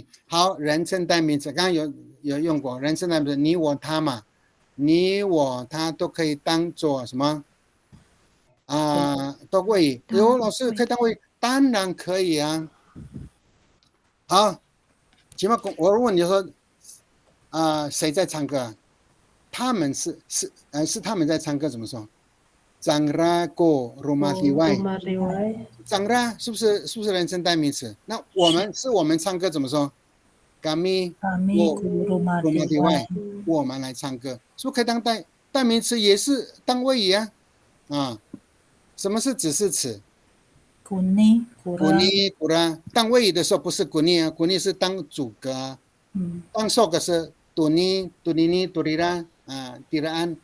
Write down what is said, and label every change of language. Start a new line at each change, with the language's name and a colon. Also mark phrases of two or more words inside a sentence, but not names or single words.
Chinese: 好，人称代名词，刚刚有用过人称代名词，你我他嘛，你我他都可以当做什么都谓语。有老师可以当谓语，当然可以啊。好，起码我问你说，谁在唱歌？他们是他们在唱歌，怎么说 ？
Amis: Zangra ko rumah liwai，
Chinese: Zangra 是不是人称代名词？那我们是我们唱歌怎么说 ？
Amis: Kami rumah liwai，
Chinese: 我们来唱歌，是不是可以当代名词，也是当谓语啊？什么是指示词？古尼古拉，当谓语的时候不是古尼啊，古尼是当主格啊。当受格是杜尼、杜尼尼、杜里拉迪拉安。